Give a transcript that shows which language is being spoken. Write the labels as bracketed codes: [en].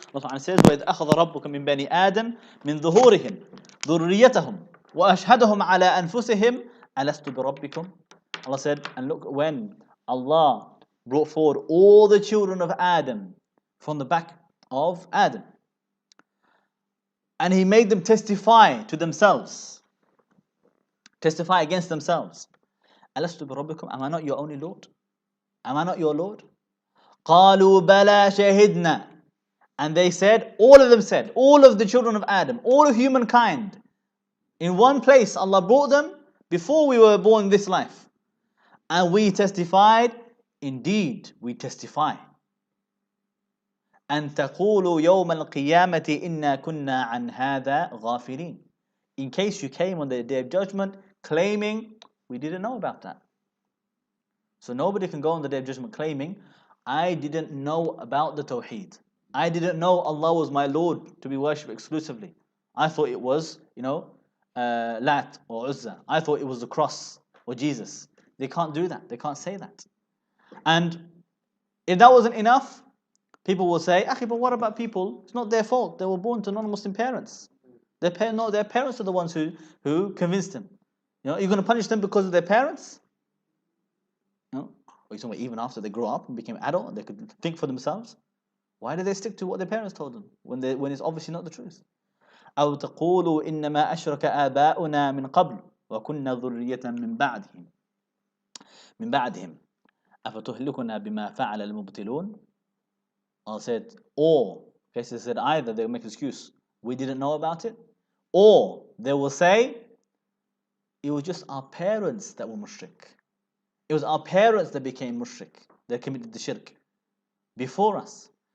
[en] Allah Ta'ala says, [ar] وَإِذْ أَخَذَ رَبُّكَ مِنْ بَنِي آدَمَ مِنْ ظُهُورِهِمْ ذُرِّيَّتَهُمْ وَأَشْهَدَهُمْ عَلَىٰ أَنفُسِهِمْ أَلَسْتُ بِرَبِّكُمْ. [en] Allah said, and look, when Allah brought forward all the children of Adam from the back of Adam, and He made them testify to themselves, testify against themselves. [ar] أَلَسْتُ بِرَبِّكُمْ, [en] am I not your only Lord? Am I not your Lord? [ar] قَالُوا بَلَا شَهِدْنَا. [en] And they said, all of them said, all of the children of Adam, all of humankind, in one place, Allah brought them before we were born in this life. And we testified, indeed, we testify. [ar] أن تقولوا يوم القيامة إنا كنا عن هذا غافلين. [en] In case you came on the day of judgment claiming, we didn't know about that. So nobody can go on the day of judgment claiming, I didn't know about the Tawheed. I didn't know Allah was my Lord to be worshipped exclusively. I thought it was, Lat or Uzza. I thought it was the cross or Jesus. They can't do that. They can't say that. And if that wasn't enough, people will say, Akhi, but what about people? It's not their fault. They were born to non-Muslim parents. Their parents are the ones who convinced them. You're going to punish them because of their parents? Or you're talking about even after they grew up and became adult and they could think for themselves? Why do they stick to what their parents told them when it's obviously not the truth? [ar] أو تقولوا إنما أشرك آباؤنا من قبل وكنا ذرية من بعدهم أفتهلكنا بما فعل المبطلون. [en] Allah said, or, okay, so they said either they'll make an excuse, we didn't know about it, or they will say, it was just our parents that were mushrik. It was our parents that became mushrik, that committed the shirk before us.